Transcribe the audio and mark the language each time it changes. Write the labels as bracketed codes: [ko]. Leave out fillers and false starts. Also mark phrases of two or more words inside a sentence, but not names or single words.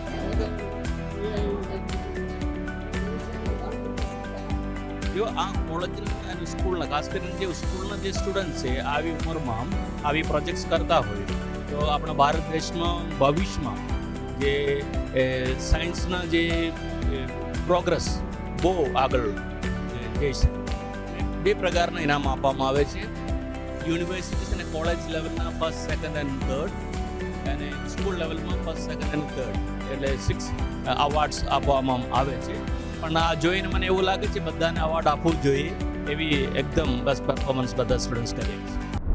[gu] જો આ કોલેજના અને સ્કૂલના ખાસ કરીને જે સ્કૂલના જે સ્ટુડન્ટ છે આવી ઉંમરમાં આવી પ્રોજેક્ટ્સ કરતા હોય તો આપણા ભારત દેશમાં ભવિષ્યમાં જે સાયન્સના જે પ્રોગ્રેસ બહુ આગળ જઈ શકે. 2 પ્રકારના ઇનામ આપવામાં આવે છે. યુનિવર્સિટીઝ અને કોલેજ લેવલના [en] 1st, 2nd and 3rd [gu] અને સ્કૂલ લેવલમાં [en] 1st, 2nd and 3rd [gu] એટલે 6 અવોર્ડ્સ આપવામાં આવે છે. પણ આ જોઈને મને એવું લાગે છે બધાને અવોર્ડ આપવું જોઈએ એવી એકદમ બસ પરફોર્મન્સ બધા સ્ટુડન્ટ્સ કરીએ છીએ.